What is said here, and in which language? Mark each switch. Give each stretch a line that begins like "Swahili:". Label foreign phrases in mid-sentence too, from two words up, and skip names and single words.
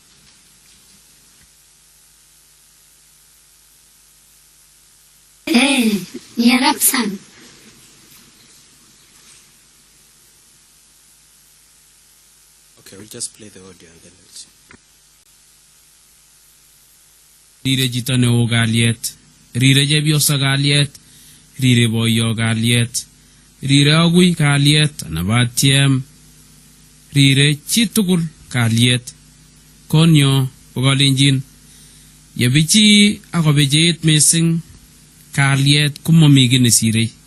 Kalenjin: Ni Arab Sang.
English: Okay, we'll just play the audio and then we'll see.
Kalenjin: rire chito neo kalyet, rire chepyoso kalyet, rire boyo kalyet, rire agui kalyet, anabatiem, rire chitugul kalyet. Konyo kokalenjin yebichi akobecheit mising kalyet komomi kiy nesire.